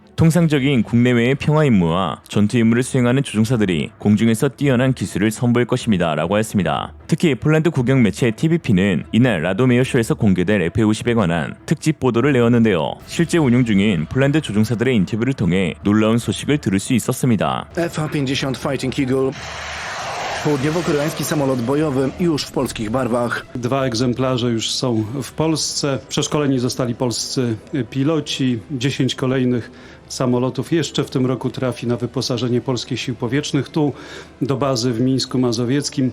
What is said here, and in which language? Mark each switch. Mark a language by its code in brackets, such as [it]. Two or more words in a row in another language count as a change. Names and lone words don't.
[ko] 통상적인 국내외의 평화 임무와 전투 임무를 수행하는 조종사들이 공중에서 뛰어난 기술을 선보일 것입니다 라고 했습니다. 특히 폴란드 국영 매체 TVP는 이날 라돔 에어쇼에서 공개될 FA-50에 관한 특집 보도를 내었는데요. 실제 운용 중인 폴란드 조종사들의 인터뷰를 통해 놀라운 소식을 들을 수 있었습니다. [pl] FA-50 Fighting Eagle. Południowo-koreański samolot bojowy już w polskich barwach. 2 egzemplarze już są w Polsce. Przeszkoleni zostali polscy piloci. 10 kolejnych samolotów jeszcze w tym roku trafi na wyposażenie polskich sił powietrznych tu do bazy w Mińsku Mazowieckim.